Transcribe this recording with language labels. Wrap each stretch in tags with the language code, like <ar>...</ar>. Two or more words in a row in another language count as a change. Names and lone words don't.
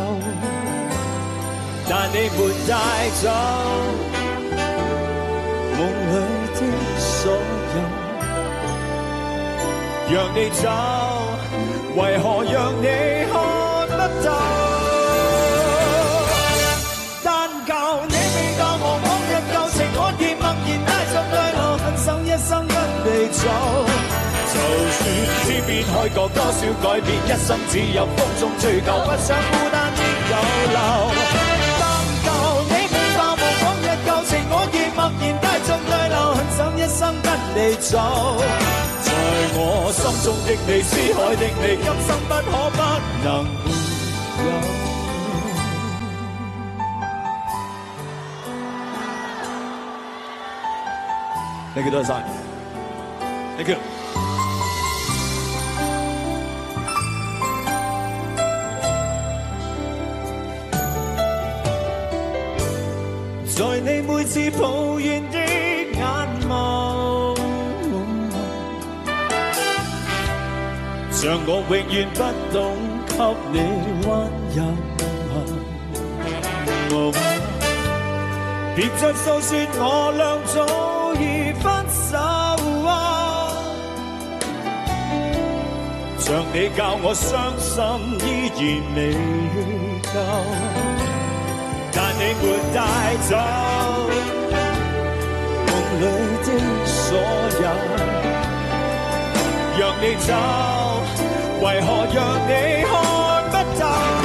<yue>但你沒帶走夢裏的所有，讓你走，為何讓你看不透？但求你未教我往日舊情，我已默然帶着淚流，狠心一生跟你走。就算天邊海角多少改變，一生只有風中追求，不想孤單的逗留。默然帶着淚流，狠心一生跟你走。在我心中的你，思海的你，今生不可不能沒有。</yue> <en>Thank you</en> <yue>多謝 ，</yue> <en>Thank you。</en> <yue>在你每次抱怨的眼眸，像我永遠不懂給你溫柔。別再訴說我倆早已分手啊！像你教我傷心依然未夠，但你沒帶走夢裏的所有，讓你走，為何讓你看不透？</yue>